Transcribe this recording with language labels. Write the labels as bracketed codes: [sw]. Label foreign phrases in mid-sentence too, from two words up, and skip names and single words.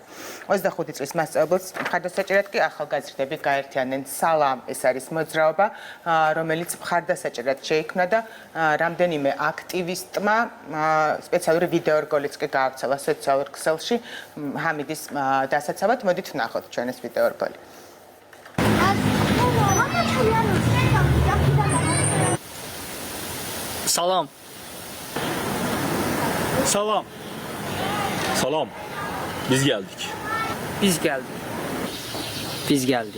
[ka] 25 წლის მასწავლებელს მხარდასაჭერად კი ახალგაზრდები გაერთიანდნენ სალამ, ეს არის მოძრაობა, რომელიც მხარდასაჭერად შეიქმნა და რამდენიმე აქტივისტმა სპეციალური ვიდეორგოლიც კი გაავრცელა სოციალურ ქსელში ჰამიდის დასაცავად. მოდით ვნახოთ ჩვენ ეს ვიდეორგოლი. [az] Salam. Salam. Salam. Biz geldik. Biz geldik. Biz geldik.